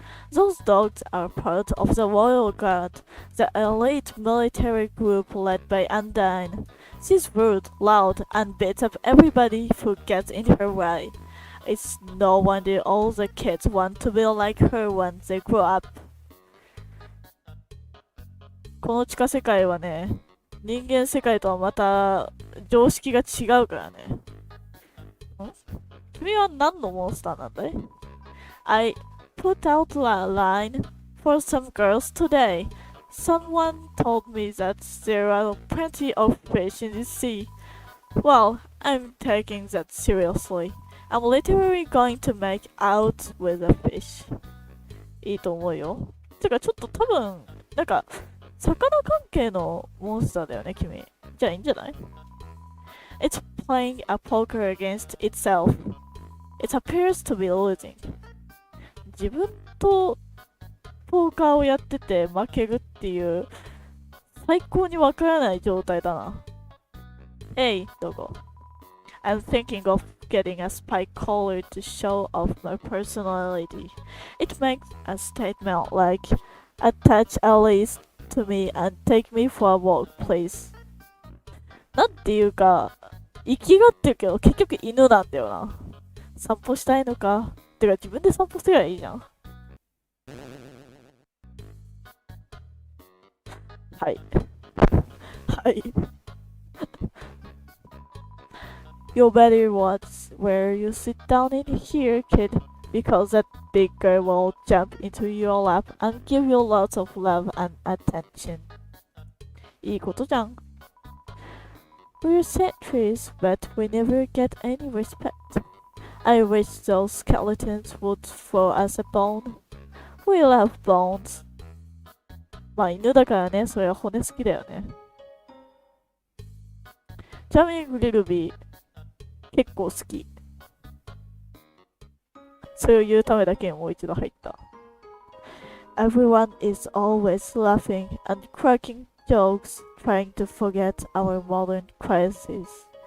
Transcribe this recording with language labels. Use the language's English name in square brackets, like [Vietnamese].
[English] Those dogs are part of the Royal Guard, the elite military group led by Undyne. She's rude, loud, and beats up everybody who gets in her way. It's no wonder all the kids want to be like her when they grow up. [Japanese] この地下世界はね、人間世界とはまた常識が違うからね。君は何のモンスターなんだい？ [English] I put out a line for some girls today. Someone told me that there are plenty of fish in the sea. Well, I'm taking that seriously. I'm literally going to make out with a fish. [Japanese] いいと思うよ。てかちょっと多分、なんか、魚関係のモンスターだよね、君。じゃあいいんじゃない？ [English] It's playing a poker against itself. It appears to be losing. [Japanese] 自分とポーカーをやってて負けるっていう最高にわからない状態だな。 Hey, どこ？ [English] I'm thinking of getting a spike collar to show off my personality. It makes a statement like, attach a lace to me and take me for a walk, please. [Japanese] なんていうか、生きがってるけど結局犬なんだよな。散歩したいのか。てか自分で散歩すればいいじゃん。はい。はい。 [English] You better watch where you sit down in here, kid, because that big girl will jump into your lap and give you lots of love and attention. [Japanese] いいことじゃん。 [English] We're sentries, but we never get any respect. I wish those skeletons would throw us a bone. We love bones. [Japanese] まあ犬だからね、それは骨好きだよね。ちなみにグリルビー結構好き。それを言うためだけにもう一度入った。 [English] Everyone is always laughing and cracking jokes, trying to forget our modern crisis.